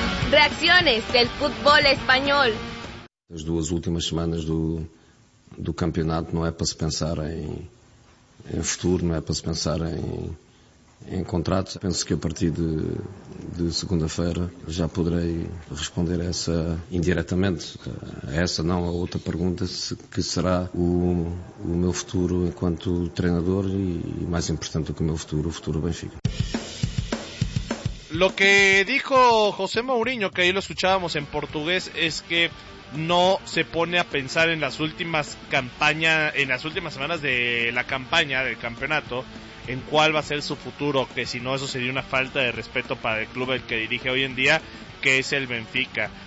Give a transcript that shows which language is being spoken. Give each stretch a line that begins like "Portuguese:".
Spanish: Reacciones del fútbol español. Las dos últimas semanas
Portuguese: do campeonato
Spanish: no es para se pensar en futuro, no es para se pensar en contratos.
Portuguese: Penso que a partir de segunda-feira já poderei responder a essa indiretamente. A essa não, a outra pergunta que será o meu futuro enquanto treinador e mais importante do que o futuro Benfica.
Spanish: Lo que dijo José Mourinho, que ahí lo escuchábamos en portugués, es que no se pone a pensar en las últimas campañas, en las últimas semanas de la campaña del campeonato, en cuál va a ser su futuro, que si no eso sería una falta de respeto para el club el que dirige hoy en día, que es el Benfica.